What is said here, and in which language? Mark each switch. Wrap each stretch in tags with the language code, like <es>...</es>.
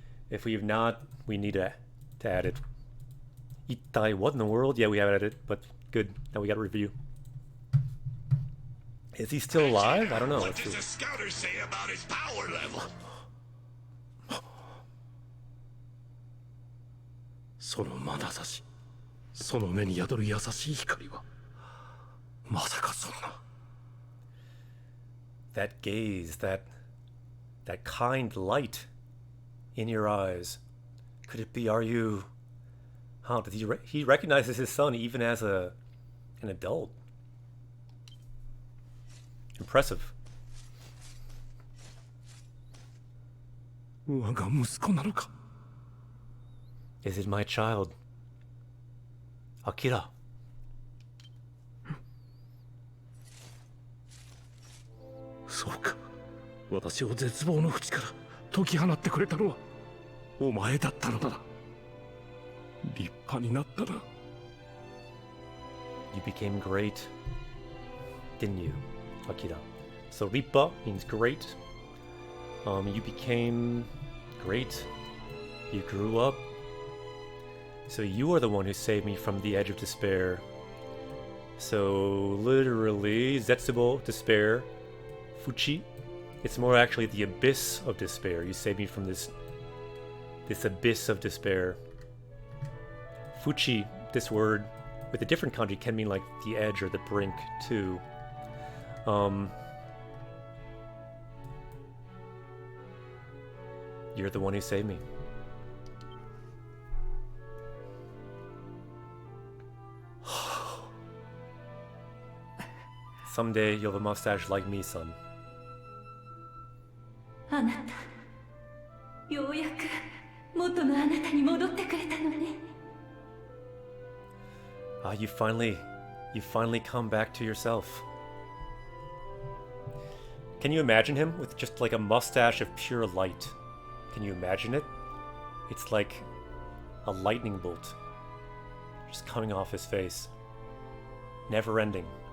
<en>If we have not, we need to add it. Itai, what in the world? Yeah, we have added it, but good. Now we got to review. Is he still alive? I don't know. What does the scouter say about his power level?</en> <ja>その眼差し、その目に宿る優しい光は、まさかそんな。</ja> <en>That gaze, that kind light in your eyes. Could it be? Are you? Huh? Did he recognizes his son even as an adult. Impressive.</en> <ja>我が息子なのか。</ja> <en>Is it my child? Akira.</en> <ja>そうか。私を絶望の淵から解き放ってくれたのはお前だったのだな。立派になったな。</ja> <en>You became great, didn't you, Akira? So Rippa means great. You became great. You grew up. So you are the one who saved me from the edge of despair. So literally, Zetsubo, despair. Fuchi, it's more actually the abyss of despair. You saved me from this abyss of despair. Fuchi, this word, with a different kanji, can mean like the edge or the brink too. You're the one who saved me. Someday you'll have a mustache like me, son.</en> <ja>あなた、ようやく元のあなたに戻ってくれたのね。</ja> <en>Ah, you finally come back to yourself. Can you imagine him with just like a mustache of pure light? Can you imagine it? It's like a lightning bolt just coming off his face. Never ending.</en>